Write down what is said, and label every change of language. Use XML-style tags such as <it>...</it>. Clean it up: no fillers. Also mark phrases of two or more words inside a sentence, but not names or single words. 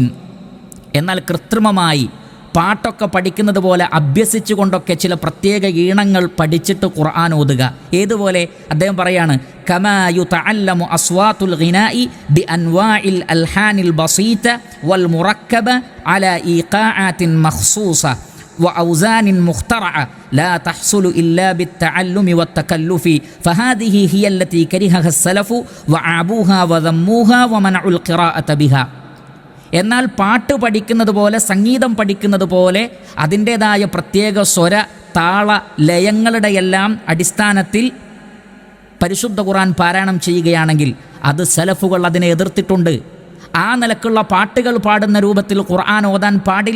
<ml>എന്നാൽ കൃത്രിമമായി പാട്ടൊക്കെ പഠിക്കുന്നത് പോലെ അഭ്യസിച്ചുകൊണ്ടൊക്കെ ചില പ്രത്യേക ഈണങ്ങൾ പഠിച്ചിട്ട് ഖുർആൻ ഓതുക. ഏതുപോലെ? അദ്ദേഹം പറയാണ്,</ml> <ar>كما يتعلم أصوات الغناء بأنواع الألحان البسيطة والمركبة على إيقاعات مخصوصة وأوزان مخترعة لا تحصل إلا بالتعلم والتكلف فهذه هي التي كرهها السلف وعابوها وذموها ومنعوا القراءة بها.</ar> <ml>എന്നാൽ പാട്ട് പഠിക്കുന്നത് പോലെ, സംഗീതം പഠിക്കുന്നത് പോലെ അതിൻ്റേതായ പ്രത്യേക സ്വര താള ലയങ്ങളുടെ എല്ലാം അടിസ്ഥാനത്തിൽ പരിശുദ്ധ ഖുർആൻ പാരായണം ചെയ്യുകയാണെങ്കിൽ അത് സലഫുകൾ അതിനെ എതിർത്തിട്ടുണ്ട്. ആ നിലക്കുള്ള പാട്ടുകൾ പാടുന്ന രൂപത്തിൽ ഖുർആൻ ഓതാൻ പാടില്ല.</ml>